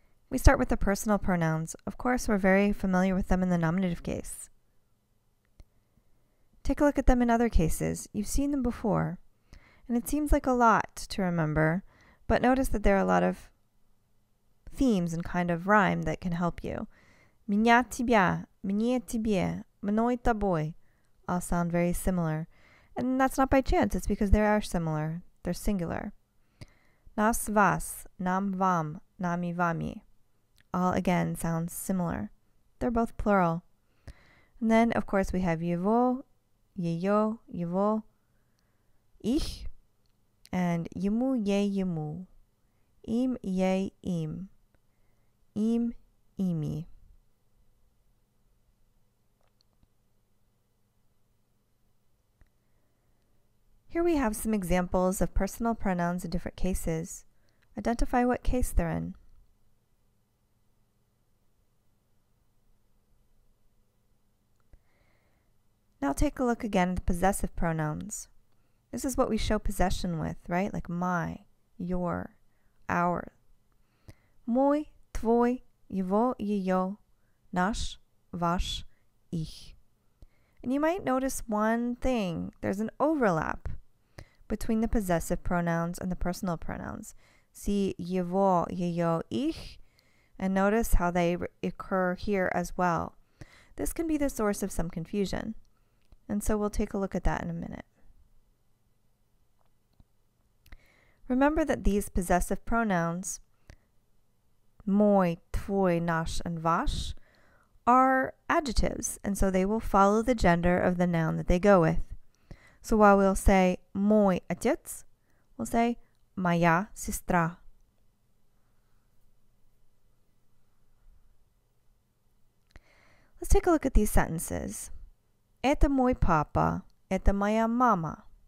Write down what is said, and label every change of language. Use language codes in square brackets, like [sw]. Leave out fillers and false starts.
[en] We start with the personal pronouns. Of course, we're very familiar with them in the nominative case. Take a look at them in other cases. You've seen them before, and it seems like a lot to remember, but notice that there are a lot of themes and kind of rhyme that can help you. [ru] Меня тебя, мне тебе, мной тобой [en] all sound very similar. And that's not by chance, it's because they are similar. They're singular. [ru] Нас вас, нам вам, нами вами [en] all again sounds similar. They're both plural. And then, of course, we have [ru] его, ее, его, их, and ему, ей, ему, им, ей, им, ими. [en] Here we have some examples of personal pronouns in different cases. Identify what case they're in. Now take a look again at the possessive pronouns. This is what we show possession with, right? Like my, your, our. [ru] Мой, твой, его, ее, наш, ваш, их. [en] And you might notice one thing. There's an overlap between the possessive pronouns and the personal pronouns. See его, ее, их, and notice how they occur here as well. This can be the source of some confusion, and so we'll take a look at that in a minute. Remember that these possessive pronouns, мой, твой, наш, and ваш, are adjectives, and so they will follow the gender of the noun that they go with. So while we'll say [ru] мой отец, [en] we'll say [ru] моя сестра. [en] Let's take a look at these sentences. [ru] Это мой папа, это моя мама.